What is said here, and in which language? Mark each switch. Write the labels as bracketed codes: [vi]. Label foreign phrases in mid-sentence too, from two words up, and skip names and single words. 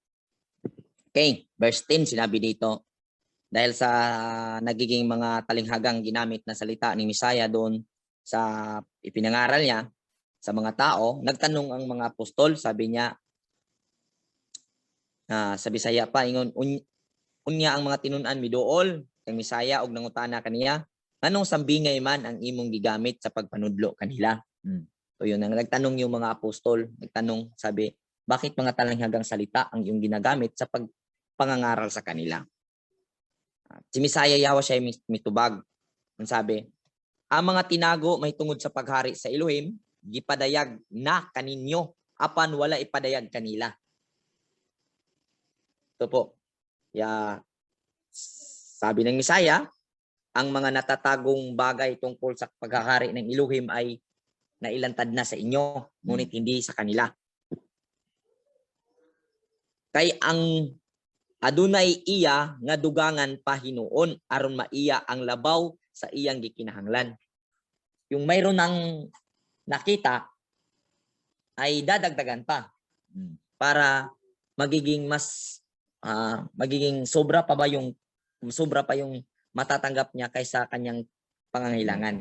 [tl] Okay, verse 10 sinabi dito, dahil sa nagiging mga talinghagang ginamit na salita ni Misaya doon sa ipinangaral niya sa mga tao, nagtanong ang mga apostol, sabi niya, [ceb] sa Bisaya pa, ingon, unya ang mga tinunan miduol, kang Misaya og nangutana kaniya, anong sambingay man ang imong gigamit sa pagpanudlo kanila? [tl] So yun, nagtanong yung mga apostol, nagtanong, sabi, bakit mga talinghagang salita ang iyong ginagamit sa pagpangangaral sa kanila? [ceb] Si Misaya Yawa siya mitubag. [tl] Ang sabi, [ceb] ang mga tinago may tungod sa paghari sa Elohim, gipadayag na kaninyo, apan wala ipadayag kanila. [tl] Ito po. Sabi ng Misaya, ang mga natatagong bagay tungkol sa paghahari ng Elohim ay nailantad na sa inyo, ngunit hindi sa kanila. [ceb] Kay ang adunay iya nga dugangan pa hinuon aron maiya ang labaw sa iyang gikinahanglan. [tl] Yung mayroon ng nakita ay dadagdagan pa para magiging mas magiging sobra pa yung matatanggap niya kaysa kanyang pangangailangan.